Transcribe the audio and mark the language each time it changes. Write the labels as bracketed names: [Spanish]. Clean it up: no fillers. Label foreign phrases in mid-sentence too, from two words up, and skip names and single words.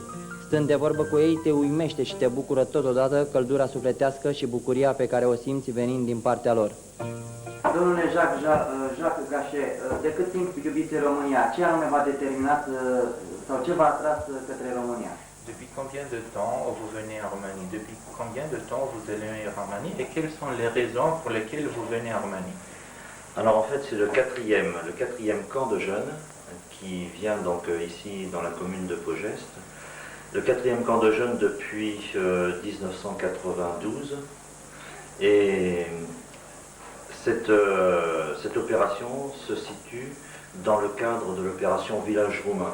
[Romanian] Stând de vorbă cu ei, te uimește și te bucură totodată căldura sufletească și bucuria pe care o simți venind din partea lor. Domnule Jacques Gachet, de cât timp iubiți România? Ce anume v-a determinat sau ce v-a atras către România? [French] Depuis combien de temps vous venez en Roumanie? Depuis combien de temps vous allez en Roumanie? Et quelles sont les raisons pour lesquelles vous venez en Roumanie? Alors en fait c'est le quatrième camp de jeunes qui vient donc ici dans la commune de Pogest. Le quatrième camp de jeunes depuis 1992 et cette opération se situe dans le cadre de l'opération Village Roumain.